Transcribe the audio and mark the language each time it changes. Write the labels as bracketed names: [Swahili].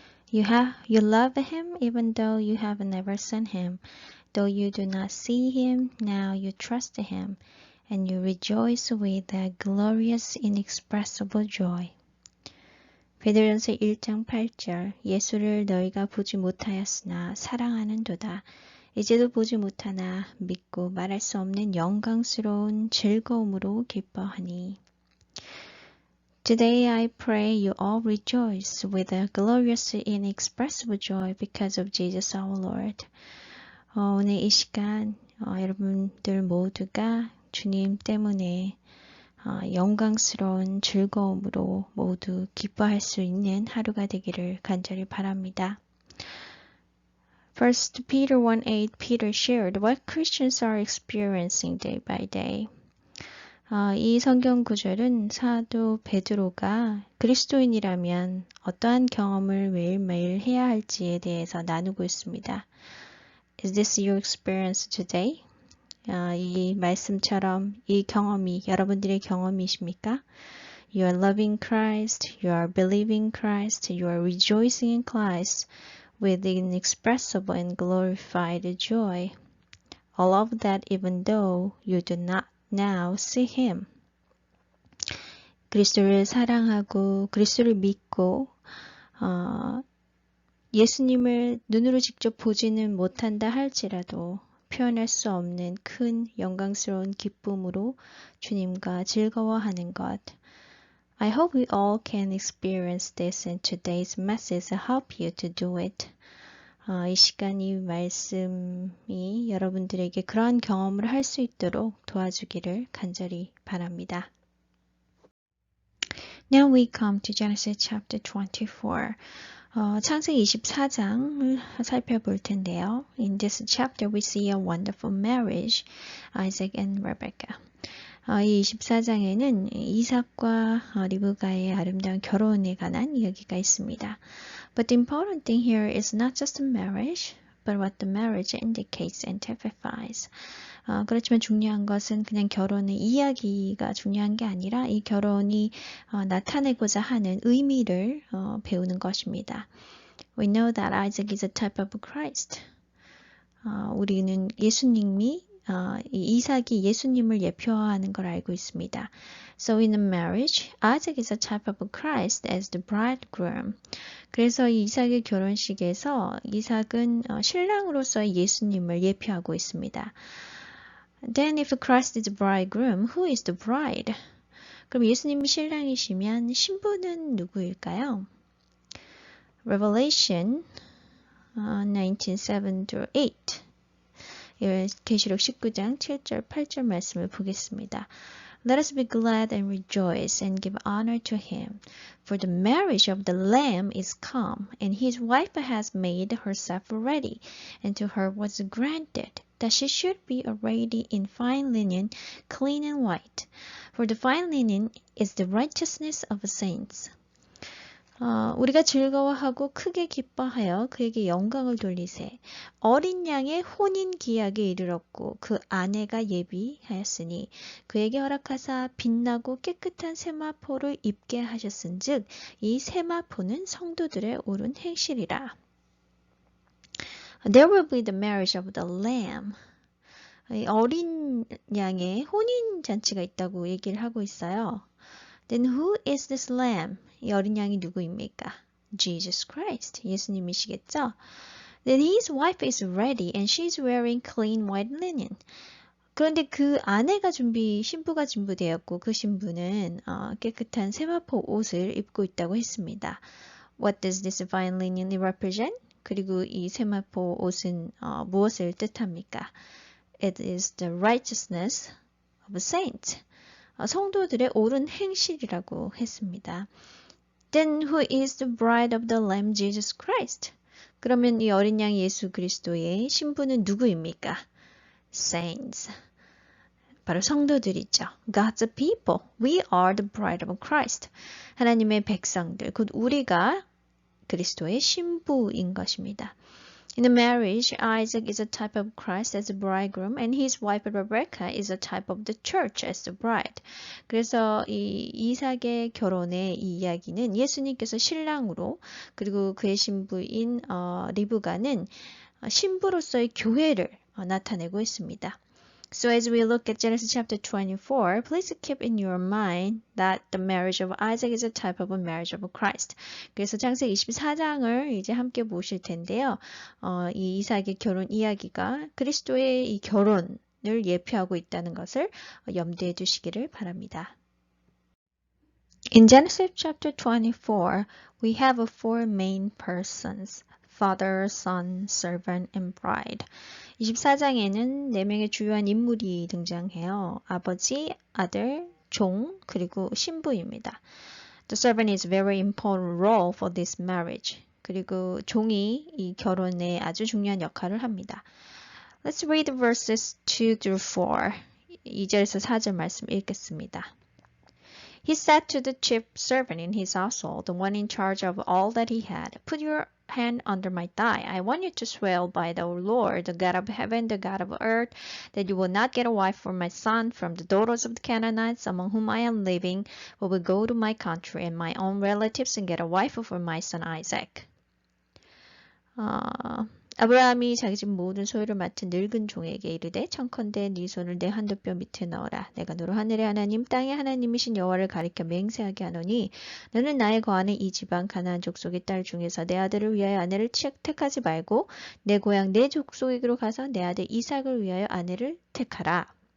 [English] You love him even though you have never seen him. Though you do not see him, now you trust him, and you rejoice with a glorious, inexpressible joy. [Korean] 베드로전서 1장 8절 예수를 너희가 보지 못하였으나 사랑하는도다. 이제도 보지 못하나 믿고 말할 수 없는 영광스러운 즐거움으로 기뻐하니. [English] Today I pray you all rejoice with a glorious inexpressible joy because of Jesus our Lord. [Korean] 오늘 이 시간 여러분들 모두가 주님 때문에 영광스러운 즐거움으로 모두 기뻐할 수 있는 하루가 되기를 간절히 바랍니다. [English] 1 Peter 1:8 Peter shared what Christians are experiencing day by day. [Korean] 이 성경 구절은 사도 베드로가 그리스도인이라면 어떠한 경험을 매일매일 해야 할지에 대해서 나누고 있습니다. [English] Is this your experience today? [Korean] 이 말씀처럼 이 경험이 여러분들의 경험이십니까? [English] You are loving Christ, you are believing Christ, you are rejoicing in Christ with inexpressible and glorified joy. All of that even though you do not now see him. [Korean] 그리스도를 사랑하고 그리스도를 믿고 예수님을 눈으로 직접 보지는 못한다 할지라도 표현할 수 없는 큰 영광스러운 기쁨으로 주님과 즐거워하는 것. [English] I hope we all can experience this and today's message help you to do it. [Korean] 이 시간 이 말씀이 여러분들에게 그러한 경험을 할 수 있도록 도와주기를 간절히 바랍니다. [English] Now we come to Genesis chapter 24. [Korean] 창세기 24장을 살펴볼 텐데요. [English] In this chapter we see a wonderful marriage, Isaac and Rebecca. [Korean] 이 24장에는 이삭과 리브가의 아름다운 결혼에 관한 이야기가 있습니다. [English] But the important thing here is not just the marriage, but what the marriage indicates and typifies. [Korean] 그렇지만 중요한 것은 그냥 결혼의 이야기가 중요한 게 아니라 이 결혼이 나타내고자 하는 의미를 배우는 것입니다. [English] We know that Isaac is a type of Christ. [Korean] 우리는 예수님이 이삭이 예수님을 예표하는 걸 알고 있습니다. [English] So in the marriage, Isaac is a type of Christ as the bridegroom. [Korean] 그래서 이 이삭의 결혼식에서 이삭은 신랑으로서의 예수님을 예표하고 있습니다. [English] Then if Christ is the bridegroom, who is the bride? [Korean] 그럼 예수님이 신랑이시면 신부는 누구일까요? [English] Revelation 19:7-8 [Korean] 계시록 19장 7절 8절 말씀을 보겠습니다. [English] Let us be glad and rejoice and give honor to him, for the marriage of the Lamb is come, and his wife has made herself ready, and to her was granted that she should be arrayed in fine linen, clean and white, for the fine linen is the righteousness of saints. [Korean] 우리가 즐거워하고 크게 기뻐하여 그에게 영광을 돌리세. 어린 양의 혼인 기약에 이르렀고 그 아내가 예비하였으니 그에게 허락하사 빛나고 깨끗한 세마포를 입게 하셨은즉 이 세마포는 성도들의 옳은 행실이라. [English] There will be the marriage of the Lamb. [Korean] 어린 양의 혼인 잔치가 있다고 얘기를 하고 있어요. [English] Then who is this lamb? [Korean] 이 어린 양이 누구입니까? [English] Jesus Christ, [Korean] 예수님이시겠죠? [English] Then his wife is ready and she is wearing clean white linen. [Korean] 그런데 그 아내가 신부가 준비되었고 그 신부는 깨끗한 세마포 옷을 입고 있다고 했습니다. [English] What does this fine linen represent? [Korean] 그리고 이 세마포 옷은 무엇을 뜻합니까? [English] It is the righteousness of saints. [Korean] 성도들의 옳은 행실이라고 했습니다. [English] Then who is the bride of the Lamb Jesus Christ? [Korean] 그러면 이 어린 양 예수 그리스도의 신부는 누구입니까? [English] Saints. [Korean] 바로 성도들이죠. [English] God's people. We are the bride of Christ. [Korean] 하나님의 백성들, 곧 우리가 그리스도의 신부인 것입니다. [English] In the marriage, Isaac is a type of Christ as a bridegroom and his wife Rebecca is a type of the church as the bride. [Korean] 그래서 이 이삭의 결혼의 이 이야기는 예수님께서 신랑으로 그리고 그의 신부인 리브가는 신부로서의 교회를 나타내고 있습니다. [English] So as we look at Genesis chapter 24, please keep in your mind that the marriage of Isaac is a type of a marriage of Christ. [Korean] 그래서 창세기 24장을 이제 함께 보실 텐데요. 이 이삭의 결혼 이야기가 그리스도의 이 결혼을 예표하고 있다는 것을 염두에 두시기를 바랍니다. [English] In Genesis chapter 24, we have four main persons. Father, Son, Servant, and Bride. [Korean] 24장에는 4명의 주요한 인물이 등장해요. 아버지, 아들, 종, 그리고 신부입니다. [English] The servant is a very important role for this marriage. [Korean] 그리고 종이 이 결혼에 아주 중요한 역할을 합니다. [English] Let's read verses 2 through 4. [Korean] 2절에서 4절 말씀 읽겠습니다. [English] He said to the chief servant in his household, the one in charge of all that he had, put your hand under my thigh. I want you to swear by the Lord, the God of heaven, the God of earth, that you will not get a wife for my son from the daughters of the Canaanites among whom I am living, but will go to my country and my own relatives and get a wife for my son Isaac. [Korean] 아브라함이 자기 집 모든 소유를 맡은 늙은 종에게 이르되 청컨대 네 손을 내 한도뼈 밑에 넣어라. 내가 너로 하늘의 하나님 땅의 하나님이신 여호와를 가리켜 맹세하게 하노니 너는 나의 거하는 이 지방 가나안 족속의 딸 중에서 내 아들을 위하여 아내를 택하지 말고 내 고향 내 족속에게로 가서 내 아들 이삭을 위하여 아내를 택하라.